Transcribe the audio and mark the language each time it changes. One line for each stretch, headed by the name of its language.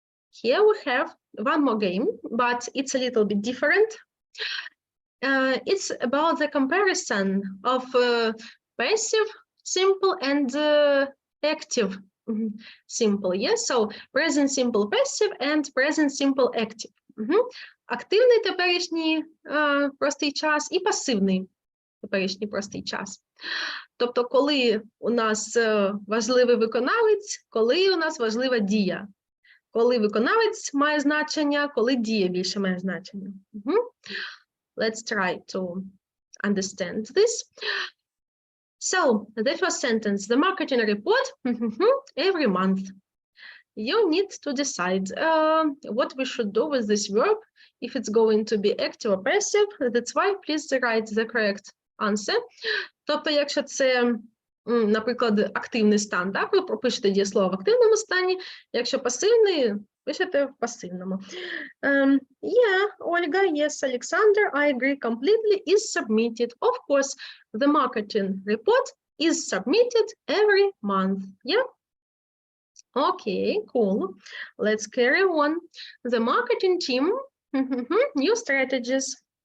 English: Here we have one more game, but it's a little bit different. It's about the comparison of passive, simple, and active simple. Yes, so present simple passive and present simple active.
Ukrainian: Активний теперішній простий час і пасивний теперішній простий час. Тобто, коли у нас важливий виконавець, коли у нас важлива дія. Коли виконавець має значення, коли дія більше має значення.
English: Let's try to understand this. So, the first sentence, the marketing report every month. You need to decide what we should do with this verb, if it's going to be active or passive. That's why please write the correct answer.
Ukrainian: Тобто, якщо це, наприклад, активний стан, так, ви пропишете дієслово в активному стані, якщо пасивний, пишете в пасивному.
English: Yeah, Olga, yes, Alexander, I agree completely, is submitted. Of course, the marketing report is submitted every month. Yeah? Okay, cool. Let's carry on. The marketing team, new strategies.